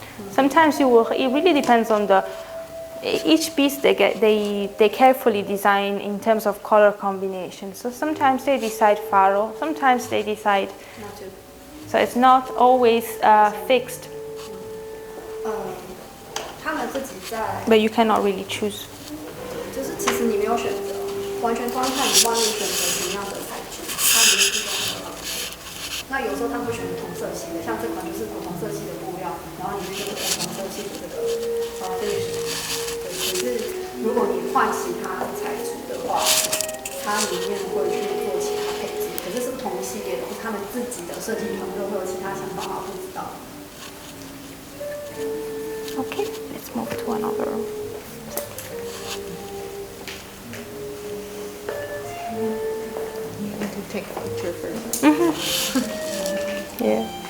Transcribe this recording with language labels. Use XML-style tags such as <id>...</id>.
<en>Sometimes it really depends on each piece they carefully design in terms of color combination. So sometimes they decide faro, sometimes they decide not to. So it's not always fixed.</en> <zh>他们自己在，</zh> <en>But you cannot really choose.</en> <zh>就是其实你没有选择，完全光看你外面选择什么样的材质，它不是这种的。那有时候他们会选同色系的，像这款就是同色系的布料，然后里面就是同色系的这个finish。对，可是如果你换其他材质的话，它里面会去做其他配置，可是是不同系列的，他们自己的设计团队会有其他想法吗？不知道。</zh> <en>Okay, let's move to another. You need to take a picture first. Yeah.</en>